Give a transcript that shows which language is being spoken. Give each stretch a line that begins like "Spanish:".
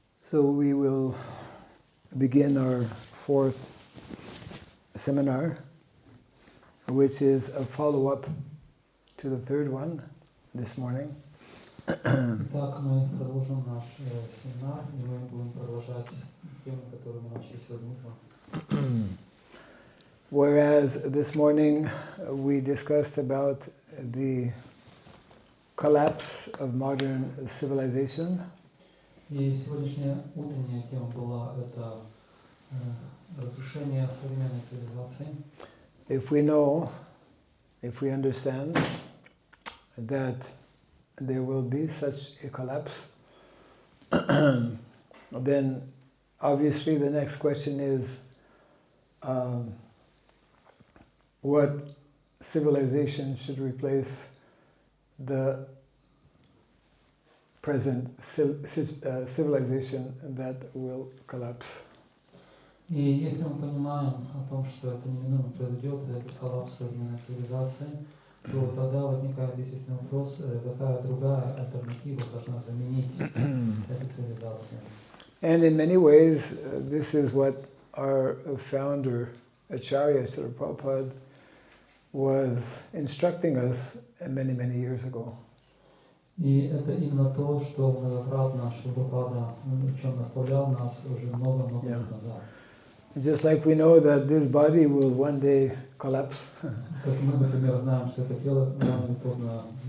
English: So we will begin our fourth seminar, which is a follow-up to the third one this morning.
Russian: Итак, мы продолжим наш семинар, и мы будем продолжать тему, которую мы начали сегодня утром.
English: Whereas this morning we discussed about the collapse of modern civilization.
Russian: И сегодняшняя утренняя тема была это разрушение современной цивилизации.
English: If we understand that there will be such a collapse, then obviously the next question is what civilization should replace the present civilization that will collapse.
Russian: И если мы понимаем о том, что это неминуемо произойдет, этот коллапс современной цивилизации, то тогда возникает естественный вопрос, какая другая альтернатива должна заменить эту цивилизацию.
English: And in many ways, this is what our founder, Acharya Srila Prabhupada, was instructing us many, many years ago.
Russian: И это именно то, что многократно Шрила Прабхупада, о чем наставлял нас уже много-много лет назад.
English: Just like we know that this body will one day collapse.
Russian: Как мы, например, знаем, что это тело рано или поздно